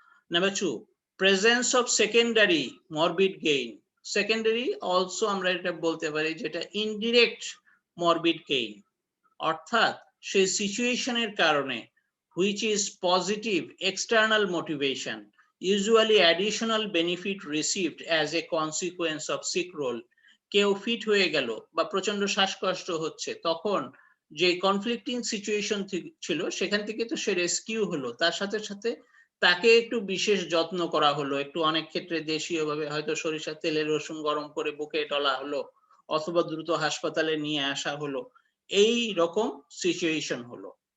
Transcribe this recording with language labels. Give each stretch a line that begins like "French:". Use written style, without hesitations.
Bangla: Number 2, presence of secondary morbid gain. Secondary also আমরা এটা বলতে পারি যেটা ইনডিরেক্ট মরবিড গেইন, অর্থাৎ সেই সিচুয়েশনের কারণে
English: which is positive external motivation, usually additional benefit received as a consequence of sick role.
Bangla: কেউ ফিট হয়ে গেল বা প্রচন্ড শ্বাসকষ্ট হচ্ছে, তখন যে কনফ্লিক্টিং সিচুয়েশন ছিল সেখান থেকে তো সে রেস্কিউ হলো, তার সাথে সাথে তাকে একটু বিশেষ যত্ন করা হলো, একটু অনেক ক্ষেত্রে দেশীয় ভাবে হয়তো সরিষার তেলে রসুন গরম করে বুকে ডলা হলো, অথবা দ্রুত হাসপাতালে নিয়ে আসা হলো, এই রকম সিচুয়েশন হলো।